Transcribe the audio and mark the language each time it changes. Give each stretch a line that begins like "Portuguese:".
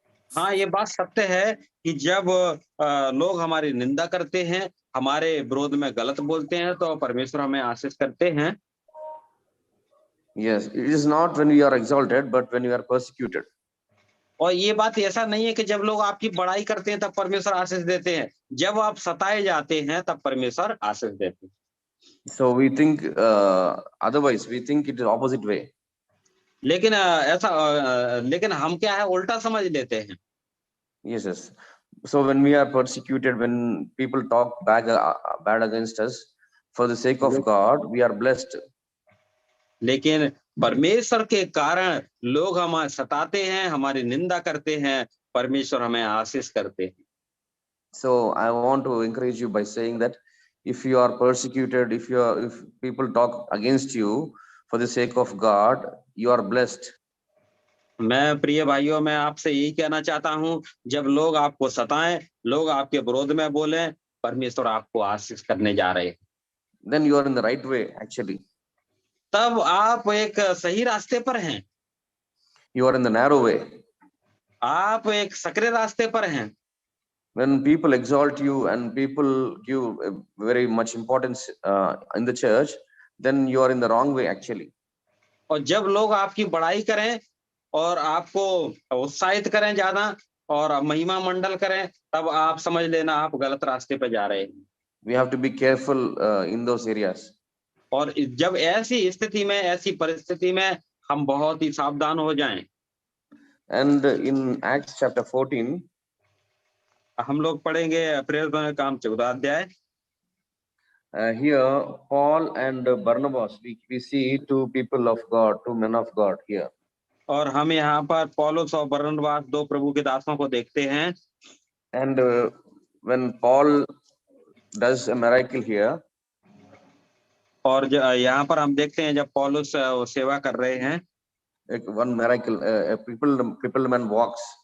Hindi: हाँ, ये बात सत्य है कि जब लोग हमारी निंदा करते हैं, हमारे विरोध में गलत बोलते हैं, तो परमेश्वर हमें आशीष करते हैं।
English: Yes, it is not when we are exalted, but when we are persecuted.
Hindi: और ये बात ऐसा नहीं है कि जब लोग आपकी बड़ाई करते हैं तब परमेश्वर आशीष देते हैं, जब आप सताए जाते हैं तब परमेश्वर आशीष देते हैं।
English: So we think otherwise, we think it is opposite way.
Hindi: लेकिन लेकिन हम क्या है उल्टा समझ लेते हैं।
English: Yes, yes. So when we are persecuted, when people talk bad against us, for the sake of God, we are blessed.
Hindi: लेकिन परमेश्वर के कारण लोग हमें सताते हैं, हमारी निंदा करते हैं, परमेश्वर हमें आशीष करते हैं।
English: So I want to encourage you by saying that if you are persecuted, if people talk against you for the sake of God, you are blessed.
Hindi: मैं प्रिय भाइयों, मैं आपसे यही कहना चाहता हूं, जब लोग आपको सताएं, लोग आपके विरोध में बोलें, परमेश्वर आपको आशीष करने जा रहे हैं।
English: Then you are in the right way actually.
Hindi: तब आप एक सही रास्ते पर हैं।
English: You are in the narrow way.
Hindi: आप एक सकरे रास्ते पर हैं।
English: When people exalt you and people give very much importance in the church, then you are in the wrong way actually.
Hindi: और जब लोग आपकी बड़ाई करें और आपको उत्साहित करें ज्यादा और महिमा मंडल करें, तब आप समझ लेना आप गलत रास्ते पर जा रहे हैं।
English: We have to be careful in those areas.
Hindi: और जब ऐसी स्थिति में, ऐसी परिस्थिति में हम बहुत ही सावधान हो जाएं।
English: And in Acts chapter 14,
Hindi: हम लोग पढ़ेंगे प्रेरितों के काम 14 अध्याय।
English: here Paul and Barnabas, we see two people of God, two men of God here.
Hindi: और हम यहाँ पर पौलुस और बरनबास दो प्रभु के दासों को देखते हैं।
English: And when Paul does a miracle here,
Hindi: और यहाँ पर हम देखते हैं जब पौलुस सेवा कर रहे हैं,
English: one miracle, a crippled man walks.